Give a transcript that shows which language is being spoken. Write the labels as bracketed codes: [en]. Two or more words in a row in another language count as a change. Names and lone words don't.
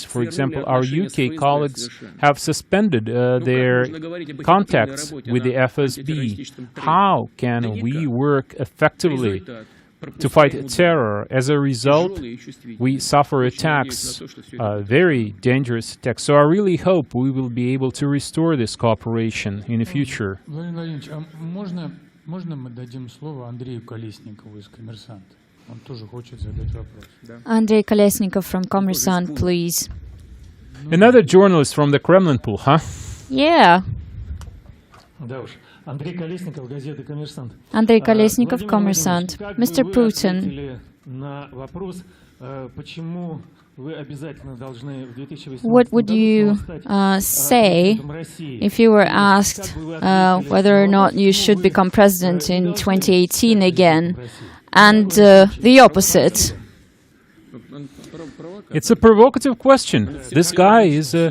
[en] For example, our UK colleagues have suspended their contacts with the FSB. How can we work effectively to fight terror? As a result, we suffer attacks, very dangerous attacks. So I really hope we will be able to restore this cooperation in the future. [ru] Владимир Владимирович, можно мы дадим слово Андрею Колесникову из «Коммерсанта»? Он тоже хочет задать вопрос. [en] Andrei Kolesnikov from Kommersant, please. Another journalist from the Kremlin pool, huh? Yeah. [ru] Да уж. Андрей Колесников, газета «Коммерсант». [en] Andrei Kolesnikov, Kommersant. Mr. Putin, [ru] на вопрос, почему вы обязательно должны в 2018 [en] What would you say if you were asked whether or not you should become president in 2018 again? And the opposite. It's a provocative question. This guy is a